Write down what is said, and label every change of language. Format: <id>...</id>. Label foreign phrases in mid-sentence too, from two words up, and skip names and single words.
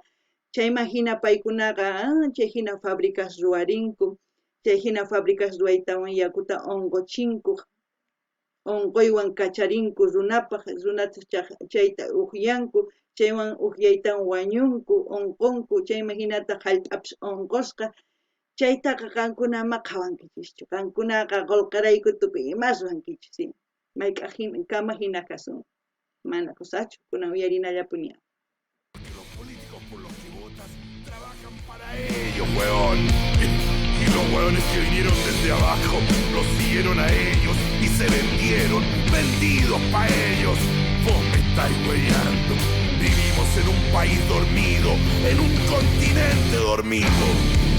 <qu>Chayman hina paykunaqa chay hina fábricas ruwarinku, chay hina fábricas ruwaytawan yakuta onquchinku, onquywan kacharinku runapaq, runata chayta uqyanku, chaywan uqyaytawan wañunku, onqunku, chayman hinata hallp'apis onqusqa. Chaytaqa qankunama qhawankichischu. Qankunaqa qolqirayku tukuy ima ruwankichis. Mayk'aqkama hina kasun. Mana kusachu, kunan uyarinallapuni.</qu> <es>Los políticos por los que votas trabajan para ellos, weón. Y los weones que vinieron desde abajo los siguieron a ellos y se vendieron, vendidos pa' ellos. Vos me estáis weyando. Vivimos en un país dormido, en un continente dormido.</es>